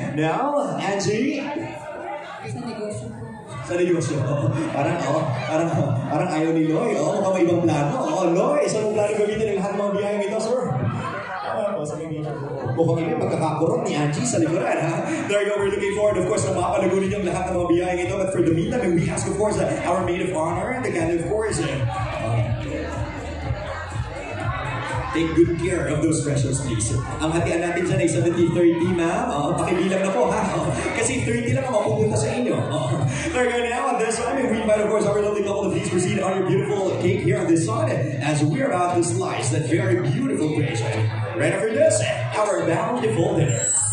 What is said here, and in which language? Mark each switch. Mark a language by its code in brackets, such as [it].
[en] Now, Angie? [tl] Sa negosyo. Parang ayaw ni Loy. Mukhang may ibang plano. Loy, saan mong plano gamitin ang lahat ng mga biyayang ito, sir? Mukhang hindi magkakakurot ni Angie sa likuran, ha? [en] There you go, we're looking forward, of course, [tl] na makapalagunin yung lahat ng mga biyayang ito. [en] But for the meantime, we ask, of course, our maid of honor, the kind of course, take good care of those precious, please. [tl] Ang hatian natin dyan ay 70-30, ma'am. Pakibilang na po, ha? Kasi 30 lang ang mapupunta sa inyo. [en] There you go now. At this time, we invite, of course, our lovely couple to please proceed on your beautiful cake here on this side as we're about to slice that very beautiful creation. Right after this, our bountiful dinner.